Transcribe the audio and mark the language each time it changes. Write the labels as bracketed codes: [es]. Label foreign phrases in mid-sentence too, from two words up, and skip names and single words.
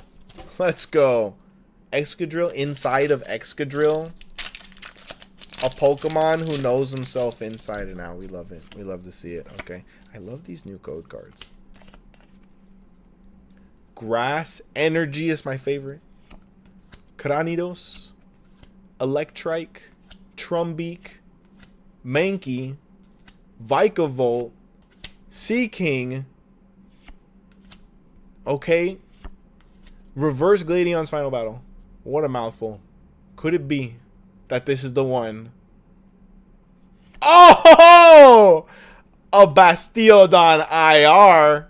[en] Let's go. Excadrill inside of Excadrill. A Pokemon who knows himself inside and out. We love it. We love to see it. Okay. I love these new code cards. Grass Energy is my favorite. Cranidos. Electrike. Trumbeak. Mankey. Vikavolt. Seaking. Okay. Reverse Gladion's final battle. What a mouthful. Could it be that this is the one? Oh! A Bastiodon IR.